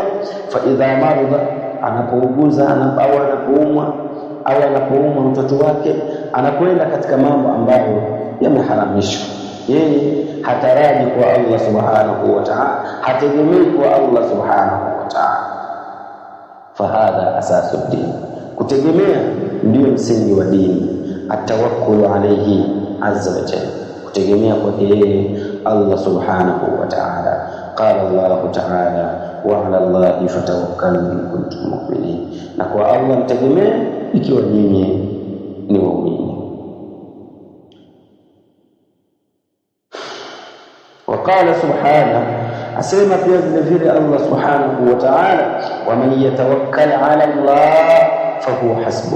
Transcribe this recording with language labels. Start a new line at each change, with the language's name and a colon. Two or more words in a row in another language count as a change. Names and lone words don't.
Arabic: فإذا مرض,
Swahili: anapouguza au anapoumwa au anapoumwa mtoto wake, anakwenda katika mambo ambayo yameharamishwa, yeye hataraji kwa
Arabic: الله سبحانه وتعالى,
Swahili: hategemei kwa
Arabic: الله سبحانه وتعالى. فهذا أساس دين,
Swahili: kutegemea ndio msingi wa dini.
Arabic: التوكل عليه عز وجل,
Swahili: kutegemea kwake yeye
Arabic: الله سبحانه وتعالى. قال الله تعالى وعلى الله فتوكلوا إن كنتم مؤمنين,
Swahili: na kwa Allah mtegemee ikiwa nyinyi ni waumini.
Arabic: وقال سبحانه,
Swahili: asema pia vile vile
Arabic: الله سبحانه وتعالى, ومن يتوكل على الله فهو حسبه.